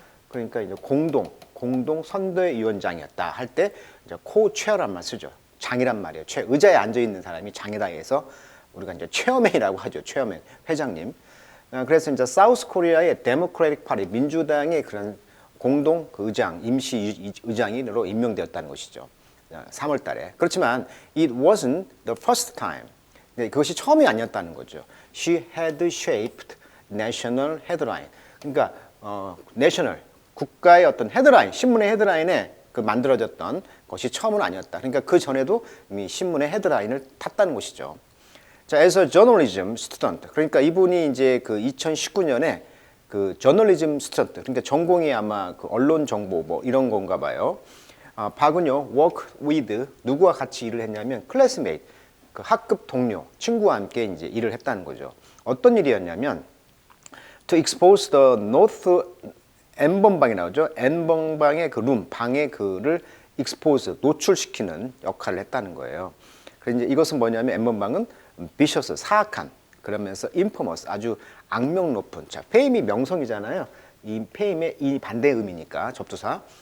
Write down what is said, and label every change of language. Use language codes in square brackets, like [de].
[ko] 그러니까 이제 공동 선대위원장이었다 할 때 이제 코체어란 말 쓰죠. 장이란 말이에요. 의자에 앉아 있는 사람이 장이다 해서 우리가 이제 체어맨이라고 하죠. 체어맨, 회장님. 그래서 이제 사우스 코리아의 데모크래틱 파티, 민주당의 그런 공동 그 의장, 임시 의장으로 임명되었다는 것이죠. 3월 달에. 그렇지만 [en] it wasn't the first time. [ko] 그것이 처음이 아니었다는 거죠. [en] She had shaped national headline. [ko] 그러니까 national, 국가의 어떤 헤드라인, 신문의 헤드라인에 그 만들어졌던 것이 처음은 아니었다. 그러니까 그 전에도 이미 신문의 헤드라인을 탔다는 것이죠. [en] 자, as a journalism student. [ko] 그러니까 이분이 이제 그 2019년에 그 저널리즘 스튜던트, 그러니까 전공이 아마 그 언론 정보 뭐 이런 건가 봐요. 박은요, [en] work with, [ko] 누구와 같이 일을 했냐면 classmate, 그 학급 동료, 친구와 함께 이제 일을 했다는 거죠. 어떤 일이었냐면 [en] to expose the north N번방이 [ko] 나오죠. N번방의 그 룸, 방의 그를 expose, 노출시키는 역할을 했다는 거예요. 그래서 이제 이것은 뭐냐면 N번방은 vicious, 사악한, 그러면서 infamous, 아주 악명 높은. 자, fame이 명성이잖아요. 이 fame의 이 반대 의미니까 접두사.